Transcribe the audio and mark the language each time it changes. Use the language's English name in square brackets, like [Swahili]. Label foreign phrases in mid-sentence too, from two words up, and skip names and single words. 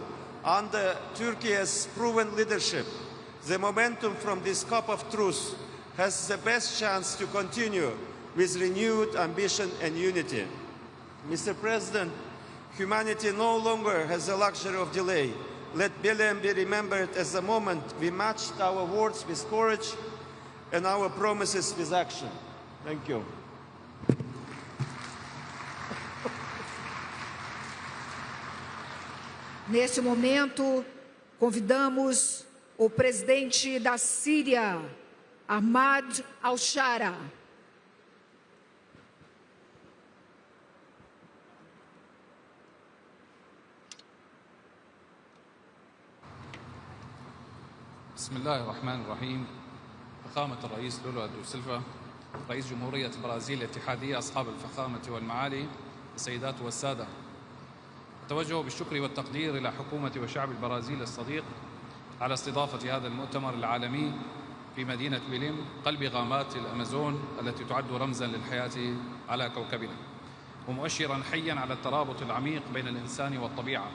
[English] Under Turkey's proven leadership, the momentum from this COP of truth has the best chance to continue with renewed ambition and unity. Mr. President, humanity no longer has the luxury of delay. Let Belém be remembered as the moment we matched our words with courage and our promises with action. Thank you. [Portuguese] Neste momento, convidamos o presidente da Síria, Ahmad al-Shara. [Arabic] بسم الله الرحمن الرحيم. فخامة الرئيس لولا دا سيلفا رئيس جمهورية البرازيل الاتحادية، أصحاب الفخامة والمعالي، السيدات والسادة، أتوجه بالشكر والتقدير إلى حكومة وشعب البرازيل الصديق على استضافة هذا المؤتمر العالمي في مدينة بيليم قلب غابات الأمازون التي تعد رمزا للحياة على كوكبنا، ومؤشرا حيا على الترابط العميق بين الإنسان والطبيعة.